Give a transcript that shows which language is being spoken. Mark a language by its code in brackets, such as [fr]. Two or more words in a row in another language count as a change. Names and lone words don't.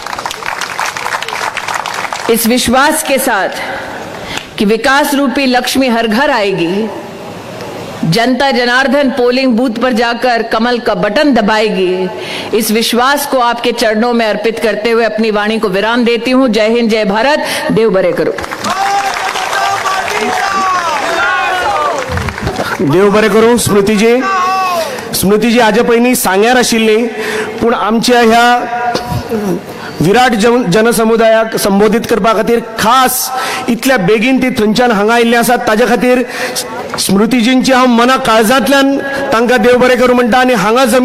[hi] इस विश्वास के साथ कि विकास रूपी लक्ष्मी हर घर आएगी, जनता जनार्दन पोलिंग बूथ पर जाकर कमल का बटन दबाएगी, इस विश्वास को आपके चरणों में अर्पित करते हुए अपनी वाणी को विराम देती हूं। जय हिंद, जय भारत, [kok] देव बरे करो। देव बरे करू। स्मृतीजी आज पयलीं सांग्यार आशिल्ली, पूण आमच्या ह्या विराट जनसमुदायाक संबोधित करपा खातीर खास इतल्या बेगीन ती थंयच्यान हांगा आयिल्ली आसात, ताजे खातीर स्मृतीजींची हांव मना काळजांतल्यान तांकां देव बरें करूं म्हणटा।